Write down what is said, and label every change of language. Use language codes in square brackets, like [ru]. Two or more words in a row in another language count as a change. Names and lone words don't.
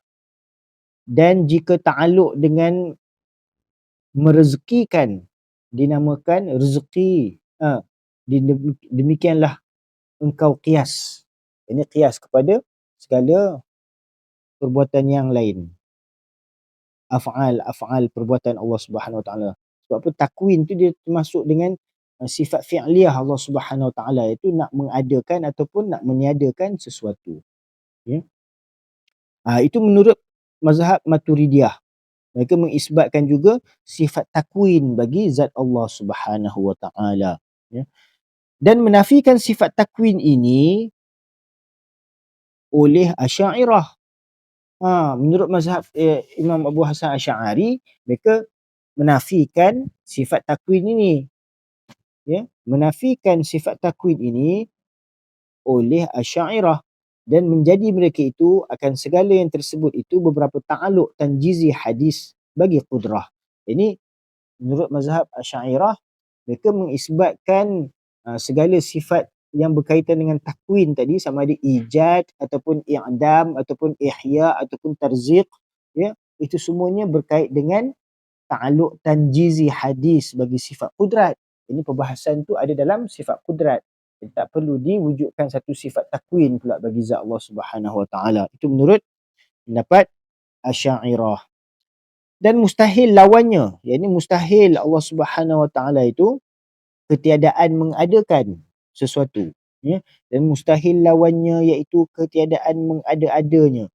[ms] Dan jika ta'aluk dengan merezekikan, dinamakan rezeki. Demikianlah engkau qiyas. Ini qiyas kepada segala perbuatan yang lain. Af'al perbuatan Allah [ar] سبحانه وتعالى. [ms] Sebab apa? Takwin tu dia termasuk dengan sifat fi'liyah Allah [ar] سبحانه وتعالى, [ms] iaitu nak mengadakan ataupun nak meniadakan sesuatu. Ya. Itu menurut mazhab Maturidiyah. Mereka mengisbatkan juga sifat takwin bagi zat Allah [ar] سبحانه وتعالى. [ms] Ya. Dan menafikan sifat takwin ini oleh Asy'ariyah. Menurut mazhab Imam Abu Hasan Asy'ari, mereka menafikan sifat takwin ini. Ya, menafikan sifat takwin ini oleh Asy'ariyah, dan menjadi mereka itu akan segala yang tersebut itu beberapa ta'aluk tanjizi hadis bagi qudrah. Ini menurut mazhab Asy'ariyah, mereka mengisbatkan segala sifat yang berkaitan dengan takwin tadi, sama ada ijad ataupun i'dam ataupun ihya ataupun tarziq, ya, itu semuanya berkait dengan ta'alluq tanjizi hadis bagi sifat kudrat. Ini perbahasan tu ada dalam sifat kudrat. Jadi tak perlu diwujudkan satu sifat takwin pula bagi zat Allah [ar] سبحانه وتعالى. [ms] Itu menurut pendapat Asy'ariyah. Dan mustahil lawannya, yakni mustahil Allah [ar] سبحانه وتعالى [ms] itu ketiadaan mengadakan sesuatu, ya. Dan mustahil lawannya iaitu ketiadaan mengada-adanya.